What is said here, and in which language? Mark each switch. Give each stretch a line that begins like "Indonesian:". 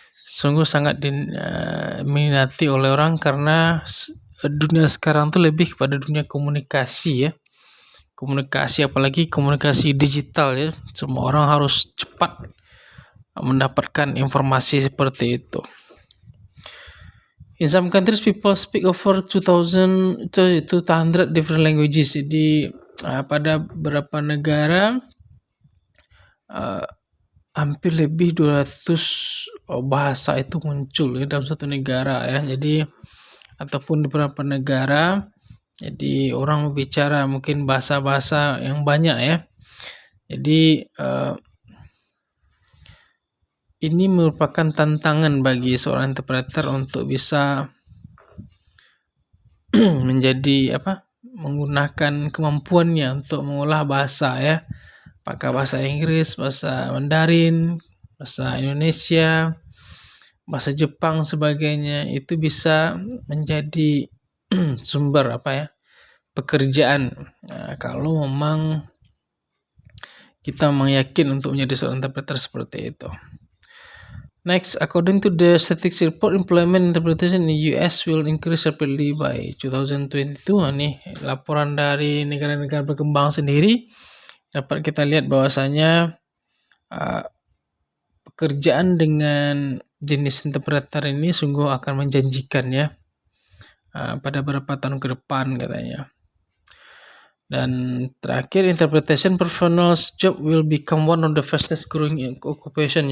Indonesian: Sungguh sangat diminati oleh orang karena dunia sekarang tuh lebih kepada dunia komunikasi ya. Komunikasi, apalagi komunikasi digital ya. Semua orang harus cepat mendapatkan informasi seperti itu.
English: In some countries people speak over 200 different languages.
Indonesian: Jadi pada beberapa negara hampir lebih 200 bahasa itu muncul ya dalam satu negara ya. Jadi ataupun di beberapa negara, jadi orang berbicara mungkin bahasa-bahasa yang banyak ya. Jadi ini merupakan tantangan bagi seorang interpreter untuk bisa menjadi menggunakan kemampuannya untuk mengolah bahasa ya. Apakah bahasa Inggris, bahasa Mandarin, bahasa Indonesia, bahasa Jepang sebagainya, itu bisa menjadi sumber pekerjaan kalau memang kita yakin untuk menjadi seorang interpreter seperti itu.
English: Next, according to the statistics report, employment interpretation in the US will increase rapidly by 2022.
Indonesian: Nih laporan dari negara-negara berkembang sendiri, dapat kita lihat bahwasanya pekerjaan dengan jenis interpreter ini sungguh akan menjanjikan ya pada beberapa tahun ke depan katanya.
English: Dan terakhir, interpretation professionals job will become one of the fastest growing occupation.